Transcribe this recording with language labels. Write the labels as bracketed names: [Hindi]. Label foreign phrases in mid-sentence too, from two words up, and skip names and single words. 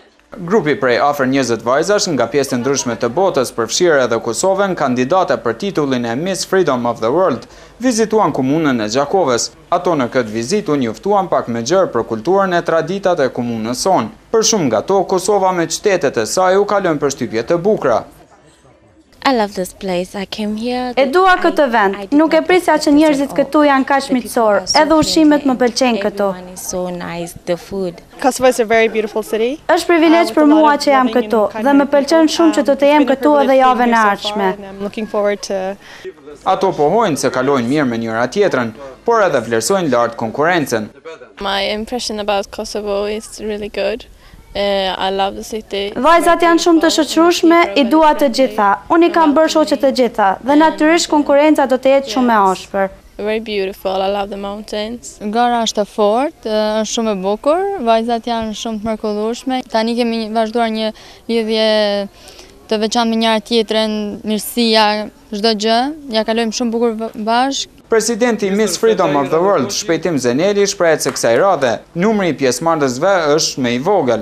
[Albanian] Grupi prej afër 20 vajzash nga pjesë të ndryshme të botës përfshirë edhe Kosovën, kandidate për titullin e Miss Freedom of the World, vizituan komunën e Gjakovës. Ato në këtë vizitë u njoftuan pak më gjerë për kulturën e traditat e komunës sonë. Për shumë nga to, Kosova me qytetet e saj u kalon përshtypje të bukura. [English] I love this place. I came here. [Albanian] E dua këtë vend. Nuk e prisja që njerëzit këtu janë kaq miqësor, edhe ushqimet më pëlqejnë këtu. [English] So nice, the food. Kosovo is a very beautiful city. [Albanian] Është privilegj për mua që jam këtu dhe më pëlqen shumë që do të jem këtu edhe javën e ardhshme. [English] Looking forward to. [Albanian] Ato pohojnë se kalojnë mirë me njëra tjetrën, por edhe vlerësojnë lart konkurrencën. [English] My impression about Kosovo is really good. I love the city. [Albanian] Vajzat janë shumë të shoqërueshme, i dua të gjitha. Unë i kam bërë shoqe të gjitha dhe natyrisht konkurenca do të jetë shumë e ashpër. [English] Very beautiful. I love the mountains. [Albanian] Gara është e fortë, është shumë e bukur, vajzat janë shumë të mrekullueshme. Tani kemi vazhduar një lidhje të veçantë me njëra tjetrën, mirësia, çdo gjë, ja kalojmë shumë bukur bashkë. Presidenti Miss Freedom of the World, Shpejtim Zeneli, shprehet se kësaj radhe, numri i pjesëmarrësve është më i vogël.